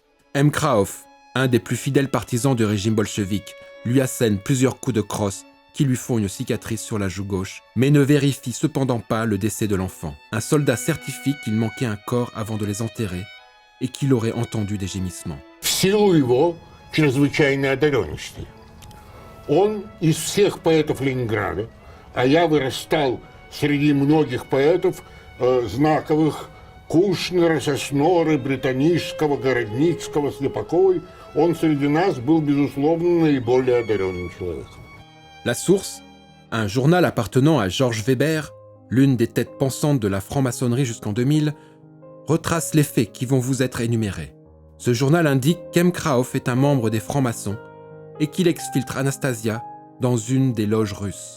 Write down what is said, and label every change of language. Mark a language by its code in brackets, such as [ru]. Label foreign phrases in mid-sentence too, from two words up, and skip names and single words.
[fr] M. Krahoff, un des plus fidèles partisans du régime bolchevique, lui assène plusieurs coups de crosse qui lui font une cicatrice sur la joue gauche, mais ne vérifie cependant pas le décès de l'enfant. Un soldat certifie qu'il manquait un corps avant de les enterrer et qu'il aurait entendu des gémissements. [ru] В силу его чрезвычайной одаренности. Он из всех поэтов Ленинграда, а я вырастал среди многих поэтов знаковых Кушнера, Сосноры, Британического, Городницкого, Слепаковой, он среди нас был, безусловно, наиболее одаренным человеком. [fr] La source, un journal appartenant à Georges Weber, l'une des têtes pensantes de la franc-maçonnerie jusqu'en 2000, retrace les faits qui vont vous être énumérés. Ce journal indique qu'M. Krahoff est un membre des francs-maçons et qu'il exfiltre Anastasia dans une des loges russes.